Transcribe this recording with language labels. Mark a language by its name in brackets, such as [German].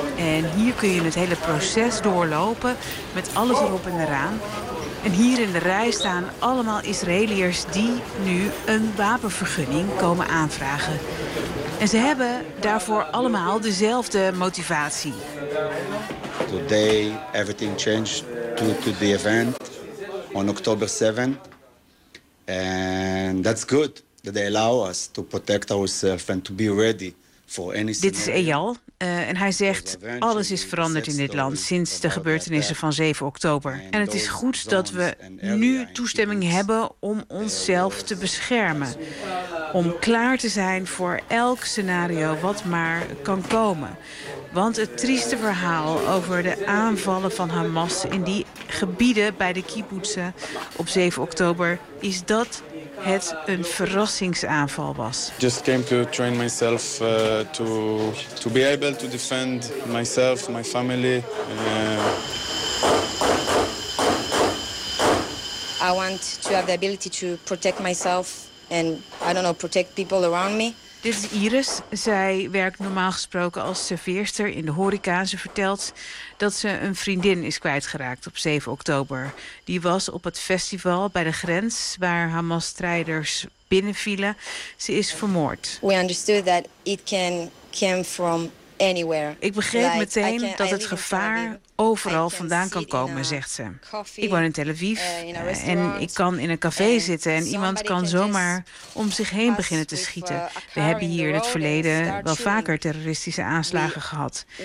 [Dutch] En hier kun je het hele proces doorlopen met alles erop en eraan. En hier in de rij staan allemaal Israëliërs die nu een wapenvergunning komen aanvragen. En ze hebben daarvoor allemaal dezelfde motivatie. [English] Today everything changed to the event on October 7th. And that's good that they allow us to protect ourselves and to be ready for any scenario. [Dutch] Dit is Eyal en hij zegt: alles is veranderd in dit land sinds de gebeurtenissen van 7 oktober. En het is goed dat we nu toestemming hebben om onszelf te beschermen. Om klaar te zijn voor elk scenario wat maar kan komen. Want het trieste verhaal over de aanvallen van Hamas in die gebieden bij de kibboetsen op 7 oktober is dat het een verrassingsaanval was. [English] Just came to train myself to be able to defend myself, my family. I want to have the ability to protect myself and I don't know protect people around me. [Dutch] Dit is Iris. Zij werkt normaal gesproken als serveerster in de horeca. Ze vertelt dat ze een vriendin is kwijtgeraakt op 7 oktober. Die was op het festival bij de grens waar Hamas-strijders binnenvielen. Ze is vermoord. [English] We understood that it can come from anywhere. [Dutch] Ik begreep meteen dat het gevaar overal vandaan kan komen, zegt ze. Ik woon in Tel Aviv en ik kan in een café zitten en iemand kan zomaar om zich heen beginnen te schieten. We hebben hier in het verleden wel vaker terroristische aanslagen gehad.